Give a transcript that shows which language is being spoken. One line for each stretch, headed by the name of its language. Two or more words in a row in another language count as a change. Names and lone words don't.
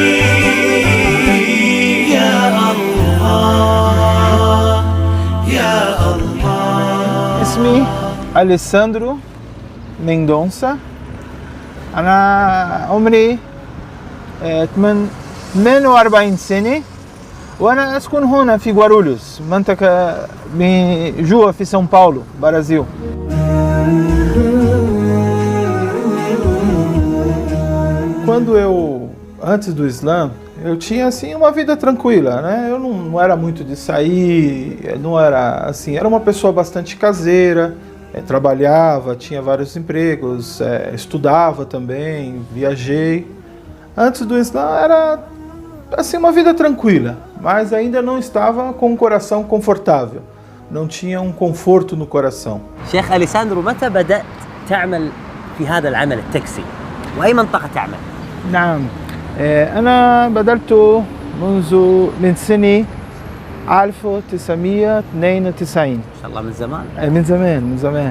Arabic: يا الله يا الله. اسمي أليساندرو ميندونسا. أنا عمري 48 سنة، وأنا أسكن هنا في غوارولهos، منطقة جوا في سão Paulo, Brasil.
Portuguese: Antes do Islã, eu tinha assim uma vida tranquila, né? Eu não era muito de sair, não era assim, era uma pessoa bastante caseira, trabalhava, tinha vários empregos, estudava também, viajei. Antes do Islã era assim uma vida tranquila, mas ainda não estava com um coração confortável, não tinha um conforto no coração.
Arabic: شيخ أليساندرو، متى بدأت تعمل في هذا العمل التاكسي؟ وأي منطقة تعمل؟ نعم، أنا بدأت من سنة 1992. ما شاء الله، من زمان. من زمان.